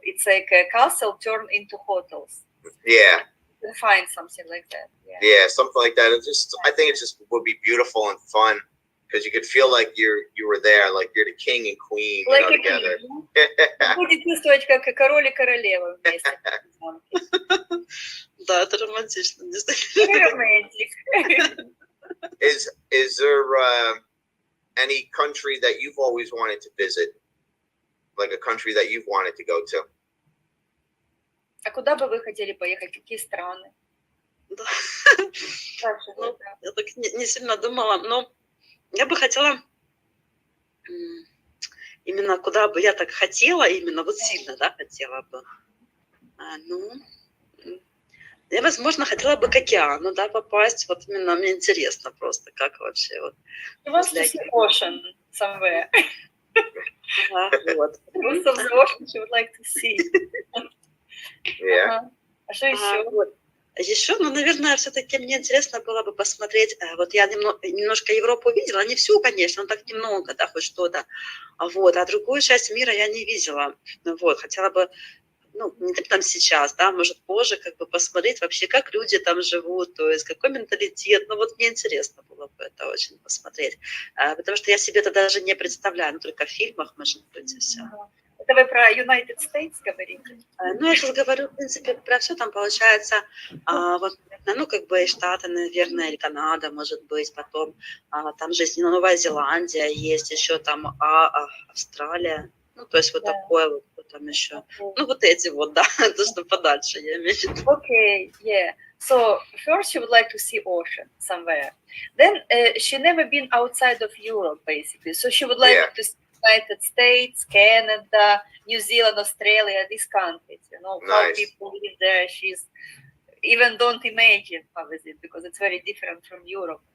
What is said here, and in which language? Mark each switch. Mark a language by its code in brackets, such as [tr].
[en] It's like a castle turned into hotels. Yeah. You can find something like that. Yeah, something like that. I think it just would be beautiful and fun because you could feel like you were there, like you're the king and queen, Like a together. [ru] Будет чувствовать, как король и королева вместе. Да, это романтично. [en] Romantic. Is there any country that you've always wanted to visit? Like a country that you've wanted to go to? [ru] А куда бы вы хотели поехать? Какие страны? Да. Ну, я так не сильно думала, но я бы хотела именно куда бы я так хотела, именно вот сильно, да, хотела бы. Я, возможно, хотела бы к океану, да, попасть. Вот именно мне интересно просто, как вообще вот. [en] You want to see ocean somewhere. [ru] Вот. [en] Most of the ocean you would like to see. Yeah. [ru] А что еще? Вот. Еще, ну, наверное, все-таки мне интересно было бы посмотреть. Вот я немножко Европу видела, не всю, конечно, но так немного, да, хоть что-то. Вот, а другую часть мира я не видела. Вот, хотела бы, ну, не там сейчас, да, может позже, как бы посмотреть вообще, как люди там живут, то есть какой менталитет. Ну, вот мне интересно было бы это очень посмотреть. Потому что я себе это даже не представляю, ну, только в фильмах, может быть, и все. Это вы про United States говорите? Ну, я сейчас говорю, в принципе, про все там получается, вот, ну, как бы Штаты, наверное, или Канада, может быть, потом там же есть Новая Зеландия, есть еще там Австралия, ну, то есть вот такое вот там еще, ну, вот эти вот, да, то, что подальше, я имею в виду. [en] Okay, yeah. So first she would like to see ocean somewhere. Then she never been outside of Europe, basically. So she would like to see United States, Canada, New Zealand, Australia, these countries, you know, how people live there. She's even don't imagine how is it, because it's very different from Europe.